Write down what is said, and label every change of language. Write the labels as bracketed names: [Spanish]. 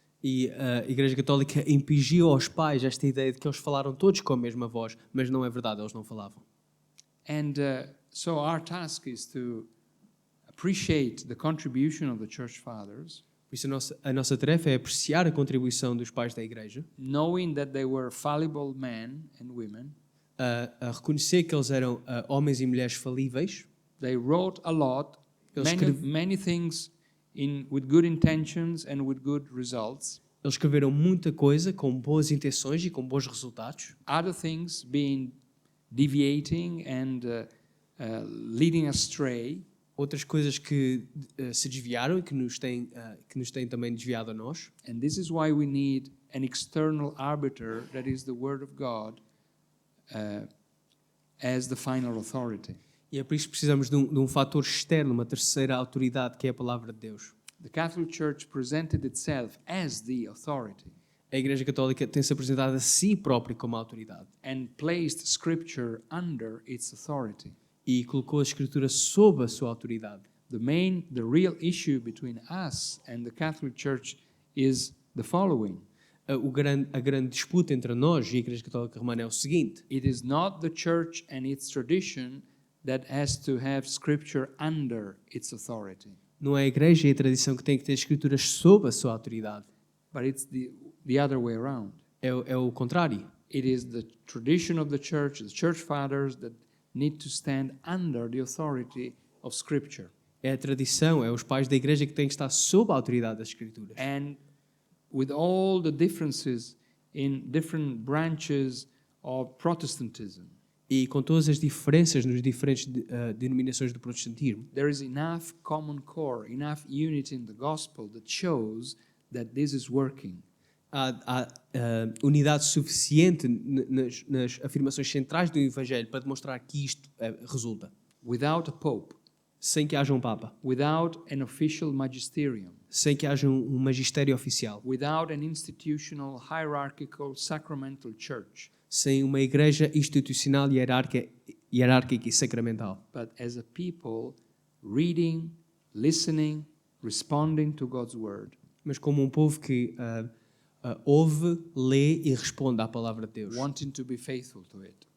[Portuguese] E a Igreja Católica impingiu aos pais esta ideia de que eles falaram todos com a mesma voz, mas não é verdade, eles não falavam. [English] And so our task is to appreciate the contribution of the Church Fathers, [Portuguese] Por isso a nossa tarefa é apreciar a contribuição dos pais da Igreja, [English] knowing that they were fallible men and women. [Portuguese] a reconhecer que eles eram homens e mulheres falíveis. [English] They wrote a lot, [Portuguese] Eles [English] many things with good intentions and with good results. [Portuguese] Eles escreveram muita coisa com boas intenções e com bons resultados. [English] Other things being deviating and leading astray. [Portuguese] Outras coisas que se desviaram e que nos têm também desviado a nós. [English] And this is why we need an external arbiter, that is the Word of God, as the final authority. [Portuguese] E é por isso que precisamos de um fator externo, uma terceira autoridade, que é a palavra de Deus. [English] The Catholic Church presented itself as the authority [Portuguese] A Igreja Católica tem-se apresentado a si própria como autoridade [English] and placed Scripture under its authority. [Portuguese] e colocou a Escritura sob a sua autoridade. [English] The real issue between us and the Catholic Church is the following. [Portuguese] A grande disputa entre nós e a Igreja Católica Romana é o seguinte: [English] It is not the Church and its tradition that has to have Scripture under its authority, [Portuguese] Não é a igreja e a tradição que tem que ter escrituras sob a sua autoridade. [English] but it's the other way around. [Portuguese] É o contrário. [English] It is the tradition of the church fathers, that need to stand under the authority of Scripture. [Portuguese] É a tradição, é os pais da igreja que têm que estar sob a autoridade das escrituras. [English] And with all the differences in different branches of Protestantism, [Portuguese] E com todas as diferenças nos diferentes denominações do protestantismo, [English] there is enough common core, enough unity in the gospel that shows that this is working. [Portuguese] há unidade suficiente nas afirmações centrais do Evangelho para demonstrar que isto resulta. [English] Without a pope, [Portuguese] Sem que haja um Papa, [English] without an official magisterium, [Portuguese] sem que haja um magistério oficial, [English] without an institutional, hierarchical, sacramental church, [Portuguese] sem uma igreja institucional, hierárquica e sacramental, [English] but as a people reading, listening, responding to God's word, [Portuguese] mas como um povo que ouve, lê e responde à palavra de Deus [English] wanting to be faithful to it.